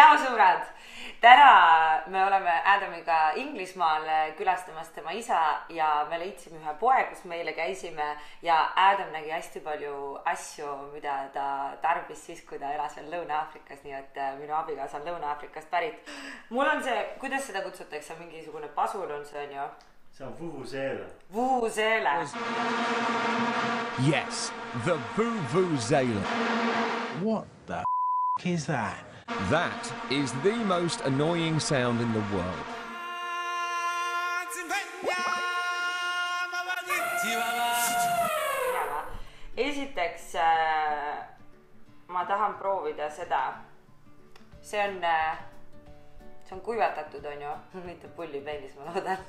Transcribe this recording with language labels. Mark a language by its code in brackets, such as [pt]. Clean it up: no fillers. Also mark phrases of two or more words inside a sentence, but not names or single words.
[et] sõbrad, täna me oleme Adamiga Inglismaal külastamas tema isa ja me leidsime ühe poe, kus meile käisime ja Adam nägi hästi palju asju, mida ta tarbis siis, kui ta elas veel Lõuna-Aafrikas, nii et minu abikaasa on Lõuna-Aafrikast pärit. Mul on see, kuidas seda kutsutakse, mingisugune pasul on see, on ju? See on vuvuzela. Vuvuzela. [en] Yes, the vuvuzela. What the is that? That is the most annoying sound in the world. [et] Esiteks ma tahan proovida seda. See on kuivatatud, on ju, mitte pullipennis, ma loodan.